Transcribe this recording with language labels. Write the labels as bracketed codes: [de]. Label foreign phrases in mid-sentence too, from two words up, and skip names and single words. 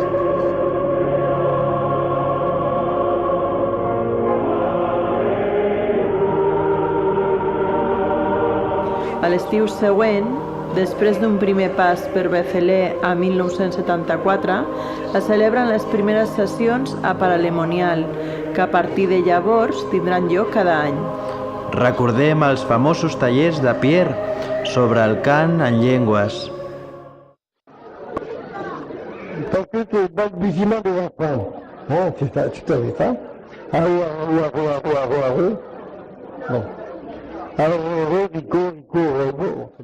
[ca] A l'estiu següent, després d'un primer pas per Béthelé a 1974, es celebren les primeres sessions a Paralemonial, que a partir de llavors tindran lloc cada any. Recordem els famosos tallers de Pierre sobre el cant en llengües. [fr] Parce que c'est le balbutiement des enfants. C'est ça. Bon. Alors, Rico.